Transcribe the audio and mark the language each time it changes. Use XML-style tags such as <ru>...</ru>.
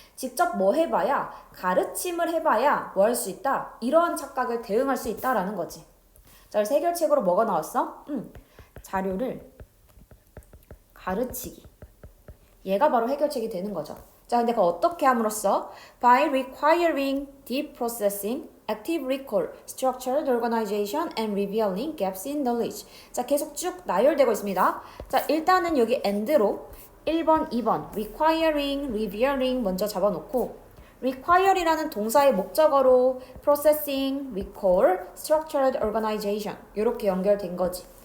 <ko>직접 뭐 해봐야, 가르침을 해봐야 뭐 할 수 있다? 이러한 착각을 대응할 수 있다라는 거지. 자, 그래서 해결책으로 뭐가 나왔어? 자료를 가르치기. 얘가 바로 해결책이 되는 거죠. 자, 근데 그거 어떻게 함으로써?</ko> <en>By requiring deep processing, active recall, structured organization, and revealing gaps in knowledge.</en> <ko>자, 계속 쭉 나열되고 있습니다. 자, 일단은 여기 and로 1번, 2번 requiring, revealing 먼저 잡아놓고 require이라는 동사의 목적어로 processing, recall, structured organization 이렇게 연결된 거지.</ko>